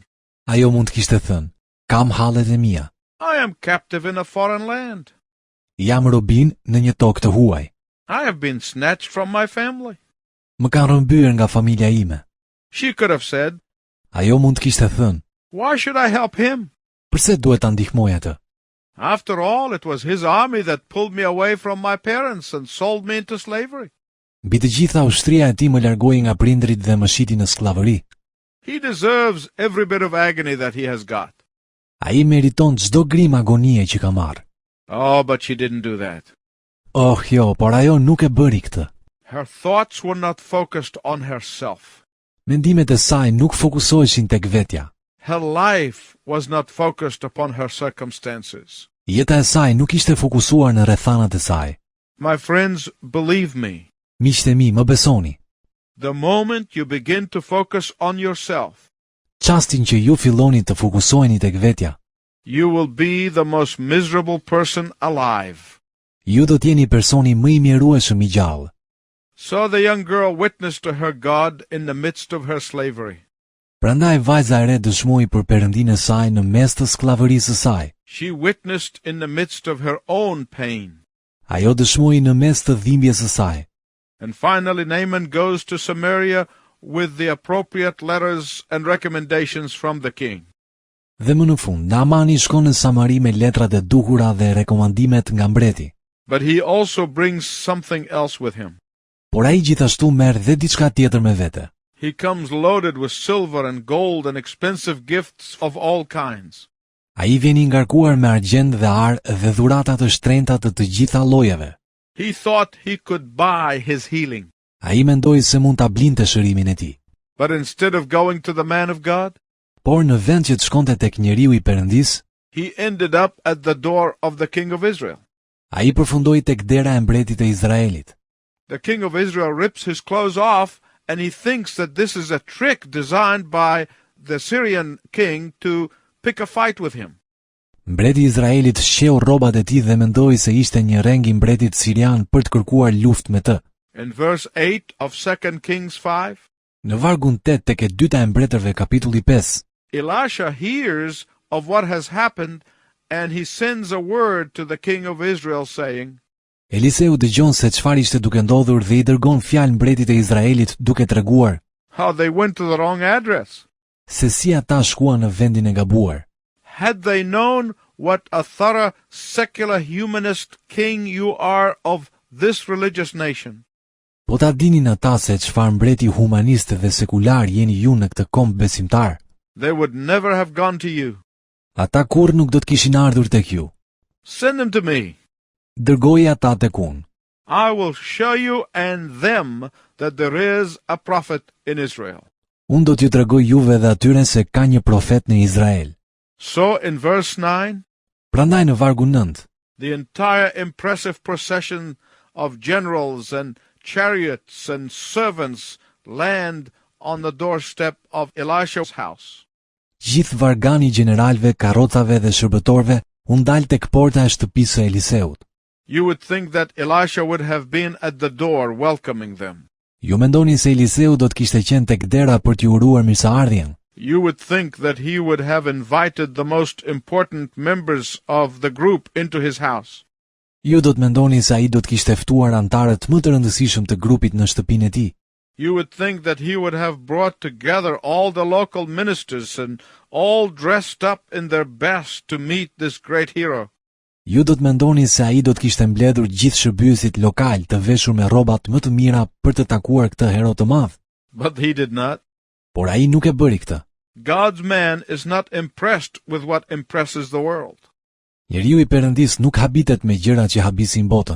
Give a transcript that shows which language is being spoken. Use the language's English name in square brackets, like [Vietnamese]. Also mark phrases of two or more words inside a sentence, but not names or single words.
[Albanian] Ajo mund të kishte thënë, kam hallet e mia. [English] I am captive in a foreign land. [Albanian] Jam robin në një tokë të huaj. [English] I have been snatched from my family." [Albanian] Më kanë rrëmbyer nga familja ime. [English] She could have said, [Albanian] Ajo mund të kishte thënë, [English] "Why should I help him? [Albanian] pse duhet ta ndihmoj atë? [English] After all, it was his army that pulled me away from my parents and sold me into slavery. [Albanian] Mbi të gjitha ushtria e tij më largoi nga prindrit dhe më shiti në skllavëri. [English] He deserves every bit of agony that he has got." [Albanian] Ai meriton çdo grim agonie që ka marrë. [English] Oh, but she didn't do that. [Albanian] Oh, jo, por ajo nuk e bëri këtë. [English] Her thoughts were not focused on herself. [Albanian] Mendimet e saj nuk fokusoheshin tek vetja. [English] Her life was not focused upon her circumstances. [Albanian] Jeta e saj nuk ishte fokusuar në rrethanat e saj. [English] My friends, believe me, [Albanian] Miqtë e mi, më besoni. [English] the moment you begin to focus on yourself, [Albanian] Çastin që ju filloni të fokusoheni tek vetja, [English] you will be the most miserable person alive. [Albanian] ju do të jeni personi më i mjerueshëm i gjallë. [English] So the young girl witnessed to her God in the midst of her slavery. [Albanian] Prandaj vajza e re dëshmoi për Perëndinë e saj në mes të skllavërisë së saj. [English] She witnessed in the midst of her own pain. [Albanian] Ajo dëshmoi në mes të dhimbjes së saj. [English] And finally, Naaman goes to Samaria with the appropriate letters and recommendations from the king. [Albanian] Dhe më në fund, Naamani shkon në Samari me letrat e dukura dhe rekomandimet nga mbreti. [English] But he also brings something else with him. [Albanian] Por ai gjithashtu merr dhe diçka tjetër me vete. [English] He comes loaded with silver and gold and expensive gifts of all kinds. [Albanian] Ai vjen i ngarkuar me argjend dhe ar dhe dhurata të shtrenjta të gjitha llojeve. [English] He thought he could buy his healing. [Albanian] Ai mendoi se mund ta blinte shërimin e tij. [English] But instead of going to the man of God, [Albanian] Por në vend që të shkonte tek njeriu i Perëndis, [English] he ended up at the door of the king of Israel. [Albanian] ai përfundoi tek dera e mbretit e Izraelit. [English] The king of Israel rips his clothes off and he thinks that this is a trick designed by the Syrian king to pick a fight with him. [Albanian] Mbreti i Izraelit shqeu rrobat e tij dhe mendoi se ishte një reng i mbretit sirian për të kërkuar luftë me të. [English] In verse 8 of 2 Kings 5, [Albanian] Në vargun 8 tek e dyta e mbretërve kapitulli 5, [English] Elisha hears of what has happened and he sends a word to the king of Israel saying, [Albanian] Eliseu dëgjon se çfarë ishte duke ndodhur dhe I dërgon fjalë mbretit e Izraelit duke treguar [English] how they went to the wrong address. [Albanian] se si ata shkuan në vendin e gabuar. [English] Had they known what a thorough secular humanist king you are of this religious nation, [Albanian] Po ta dinin ata se çfarë mbreti humanist dhe sekular jeni ju në këtë komb besimtar, [English] they would never have gone to you. [Albanian] ata kurrë nuk do të kishin ardhur tek ju. [English] Send them to me. [Albanian] Dërgoji ata tek unë. [English] I will show you and them that there is a prophet in Israel. [Albanian] Unë do t'ju tregoj juve dhe atyre se ka një profet në Izrael. [English] So in verse 9, [Albanian] Prandaj në vargun 9, [English] the entire impressive procession of generals and chariots and servants land on the doorstep of Elisha's house. [Albanian] gjithë vargani i gjeneralëve, karrocave dhe shërbëtorëve u ndal tek porta e shtëpisë së Eliseut. [English] You would think that Elisha would have been at the door welcoming them. [Albanian] Ju mendoni se Eliseu do të kishte qenë tek dera për t'ju uruar mirëseardhjen? [English] You would think that he would have invited the most important members of the group into his house. [Albanian] Ju do të mendoni se ai do të kishte ftuar anëtarët më të rëndësishëm të grupit në shtëpinë e tij. [English] You would think that he would have brought together all the local ministers and all dressed up in their best to meet this great hero. [Albanian] Ju do të mendoni se ai do të kishte mbledhur gjithë shërbyesit lokal të veshur me rrobat më të mira për të takuar këtë hero të madh. [English] But he did not. [Albanian] Por ai nuk e bëri këtë. [English] God's man is not impressed with what impresses the world. [Albanian] Njeriu I Perëndis nuk habitet me gjërat që habisin botën.